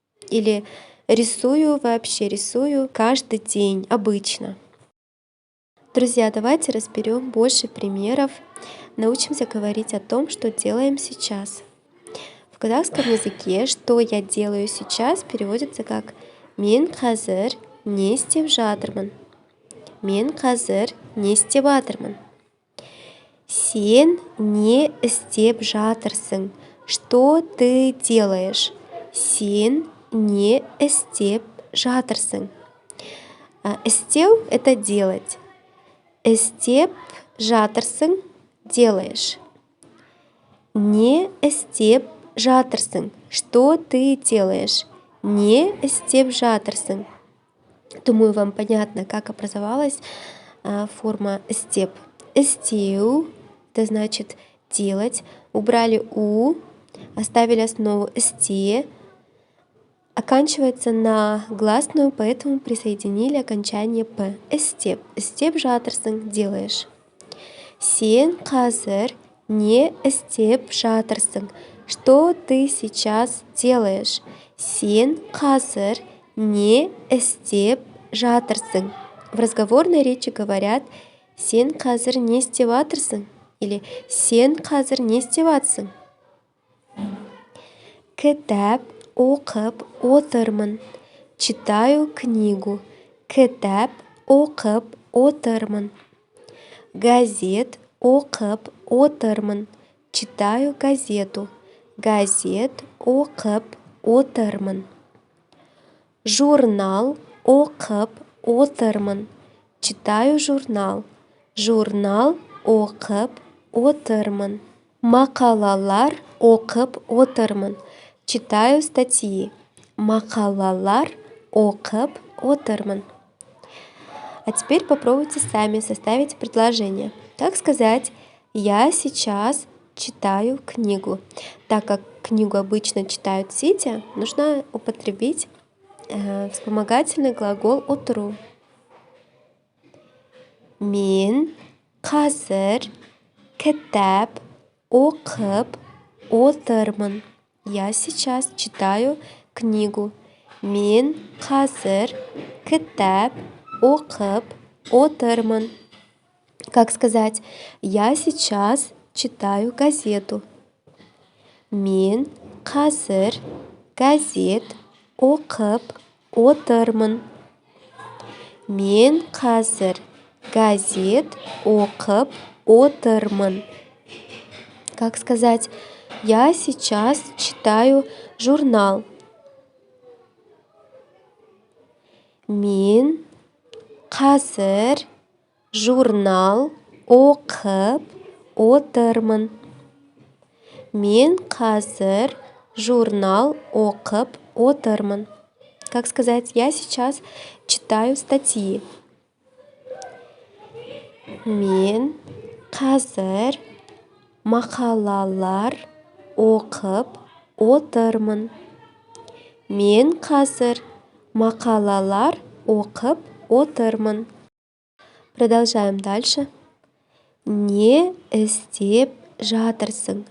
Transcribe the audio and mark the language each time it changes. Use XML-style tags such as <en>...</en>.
<ru>Или рисую вообще, рисую каждый день, обычно. Друзья, давайте разберем больше примеров, научимся говорить о том, что делаем сейчас. В казахском языке «что я делаю сейчас» переводится как</ru> <kk>«мен қазір не істеп жатырмын». «Мен қазір не істеп жатырмын». Сен не істеп жатырсың.</kk> <ru>Что ты делаешь?</ru> <kk>Сен не істеп жатырсың.</kk> <ru>Істеу – это делать.</ru> <kk>Істеп жатырсың</kk> <ru>– делаешь.</ru> <kk>Не істеп жатырсың.</kk> <ru>Что ты делаешь?</ru> <kk>Не істеп жатырсың.</kk> <ru>Думаю, вам понятно, как образовалась форма істеп. Істеу – это значит делать. Убрали у, оставили основу істе. Оканчивается на гласную, поэтому присоединили окончание п.</ru> <kk>Істеп. Істеп жатырсың – делаешь. Сен қазір не істеп жатырсың.</kk> <ru>Что ты сейчас делаешь?</ru> <kk>Сен қазір не істеп жатырсың.</kk> <ru>В разговорной речи говорят</ru> <kk>«сен қазір не істеп жатырсың»</kk> <ru>или</ru> <kk>«сен қазір не істеп жатсың». Кітап оқып отырмын.</kk> <ru>Читаю книгу.</ru> <kk>Кітап оқып отырмын. Газет оқып отырмын.</kk> <ru>Читаю газету.</ru> <kk>Газет оқып отырмын. Журнал оқып отырмын.</kk> <ru>Читаю журнал.</ru> <kk>Журнал оқып отырмын. Мақалалар оқып отырмын.</kk> <ru>Читаю статьи.</ru> <kk>Мақалалар оқып отырмын.</kk> <ru>А теперь попробуйте сами составить предложение. Как сказать «я сейчас читаю книгу»? Так как книгу обычно читают сидя, нужно употребить вспомогательный глагол «отыру».</ru> <kk>Мен қазір кітап оқып отырмын.</kk> <ru>Я сейчас читаю книгу.</ru> <kk>Мен қазір кітап оқып отырмын.</kk> <ru>Как сказать «я сейчас читаю газету»?</ru> <kk>Мен қазір газет оқып отырмын. Мен қазір газет оқып отырмын.</kk> <ru>Как сказать «я сейчас читаю журнал»?</ru> <kk>Мен қазір журнал оқып отырмын. Мен қазір журнал оқып отырмын.</kk> <ru>Как сказать «я сейчас читаю статьи»?</ru> <kk>Мен қазір мақалалар оқып отырмын. Мен қазір мақалалар оқып отырмын.</kk> <ru>Продолжаем дальше.</ru> <kk>Не істеп жатырсың.</kk>